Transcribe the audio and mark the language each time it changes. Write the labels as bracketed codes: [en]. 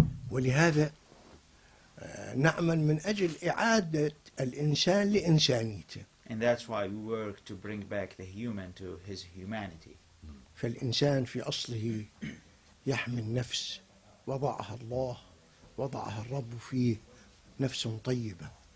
[ar] ولهذا نعمل من أجل إعادة الإنسان لإنسانيته. [en] And that's why we work to bring back the human to his humanity. [ar] فالإنسان في أصله يحمل نفس وضعها الله، وضعها الرب فيه نفس طيبة.